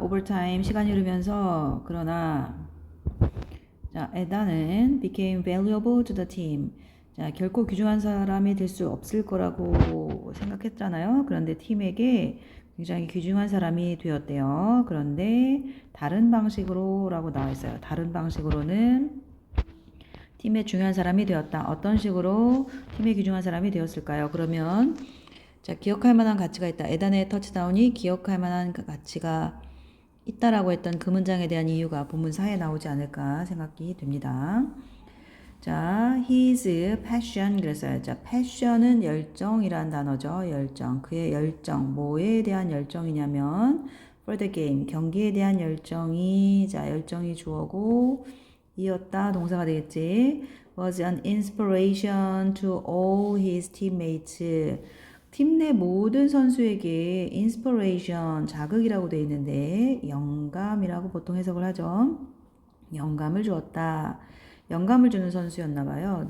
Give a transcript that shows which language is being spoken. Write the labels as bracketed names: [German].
[English] overtime [Korean] 시간이 흐르면서 그러나 자, 에다는 [English] became valuable to the team. [Korean] 자, 결코 귀중한 사람이 될 수 없을 거라고 생각했잖아요. 그런데 팀에게 굉장히 귀중한 사람이 되었대요. 그런데 다른 방식으로라고 나와 있어요. 다른 방식으로는 팀의 중요한 사람이 되었다. 어떤 식으로 팀의 귀중한 사람이 되었을까요? 그러면 자, 기억할 만한 가치가 있다. 에단의 터치다운이 기억할 만한 가치가 있다라고 했던 그 문장에 대한 이유가 본문 4에 나오지 않을까 생각이 됩니다. 자, [English] his passion [Korean] 그랬어요. 자, passion은 열정이란 단어죠. 열정. 그의 열정. 뭐에 대한 열정이냐면 [English] for the game. [Korean] 경기에 대한 열정이 자, 열정이 주어고 이었다. 동사가 되겠지. [English] was an inspiration to all his teammates. [Korean] 팀 내 모든 선수에게 inspiration, 자극이라고 되어 있는데 영감이라고 보통 해석을 하죠. 영감을 주었다. 영감을 주는 선수였나 봐요.